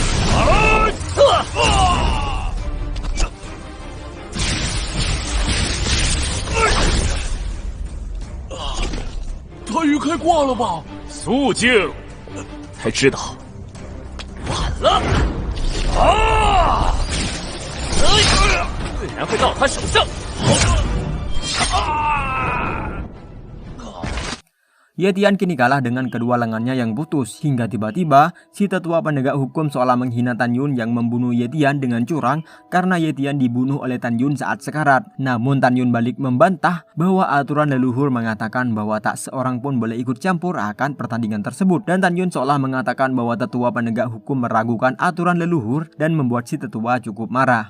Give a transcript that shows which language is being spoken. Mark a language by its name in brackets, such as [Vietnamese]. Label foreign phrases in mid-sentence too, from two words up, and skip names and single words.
[Chinese] 谭云开挂了吧？肃静！才知道晚了竟然会到他手上。 [Indonesian] Ye Tian kini kalah dengan kedua lengannya yang putus hingga tiba-tiba si tetua penegak hukum seolah menghina Tan Yun yang membunuh Ye Tian dengan curang karena Ye Tian dibunuh oleh Tan Yun saat sekarat. Namun Tan Yun balik membantah bahwa aturan leluhur mengatakan bahwa tak seorang pun boleh ikut campur akan pertandingan tersebut, dan Tan Yun seolah mengatakan bahwa tetua penegak hukum meragukan aturan leluhur dan membuat si tetua cukup marah.